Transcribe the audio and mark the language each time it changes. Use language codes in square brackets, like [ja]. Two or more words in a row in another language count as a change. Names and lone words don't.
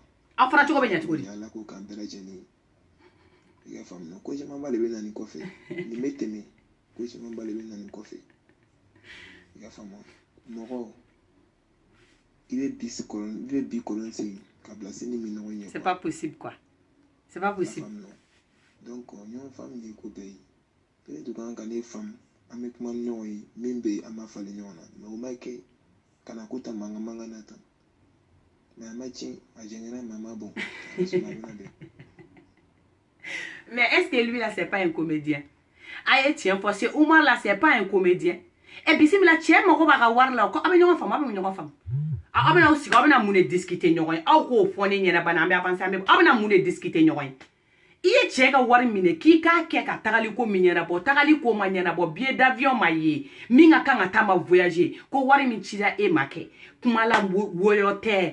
[bm] aw fara cogo bɛ ɲɛ cogo di ala ko k'an bɛɛ lajɛlen i ka faamuya ko camanba de bɛ na nin kɔfɛ nin bɛ tɛmɛ ko camanba de bɛ na nin kɔfɛ i ka faamuya mɔgɔ i bɛ bi kolon sen ka bila sini min ɲɔgɔn ɲɛ [fr] c'est pas possible quoi c'est pas possible [bm] donc ɲɔgɔn faamu de ko bɛɛ ye [fr] peut être [bm] kan ka ne faamu an bɛ kuma ni ɲɔgɔn ye min bɛ an ma falen ɲɔgɔn na mais o ma kɛ kana ko ta mankan na tan mais a ma tiɲɛ a jɛngɛra mais a ma bɔn [fr] mais est-ce que lui là c'est pas un comédien [bm] a ye tiɲɛ fɔ [fr] c'est Umar là c'est pas un comédien et [bm] bisimila cɛ mago b'a ka wari la ko aw bɛ ɲɔgɔn faamu aw bɛ ɲɔgɔn faamu aw bɛna sigi aw bɛna mun de discuter ɲɔgɔn ye aw k'o fɔ ne ɲɛna bana an bɛ avancer an bɛ aw bɛna mun de discuter ɲɔgɔn ye i ye cɛ ka wari minɛ k'i k'a kɛ ka tagali ko min ɲɛnabɔ tagali ko ma ɲɛnabɔ [fr] billet d'avion [bm] ma ye min ka kan ka taa ma voyager ko wari min cira e ma kɛ kuma la wɔyɔ tɛ